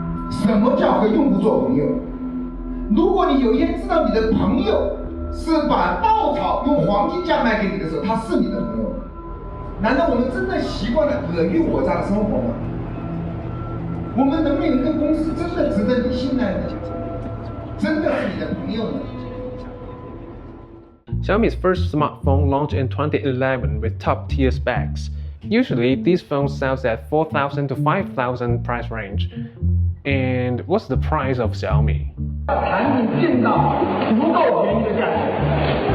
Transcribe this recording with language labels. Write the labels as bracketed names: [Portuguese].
[Chinese] 什么叫和用户做朋友？如果你有一天知道你的朋友是把稻草用黄金价卖给你的时候，他是你的朋友，难道我们真的习惯了尔虞我诈的生活吗？我们能不能有一个公司真的值得你信赖呢？真的是你的朋友呢？ [English] Xiaomi's first smartphone launched in 2011 with top-tier specs. Usually, these phones sell at 4,000 to 5,000 price range. And what's the price of Xiaomi? [Chinese] 产品进到足够便宜的价钱。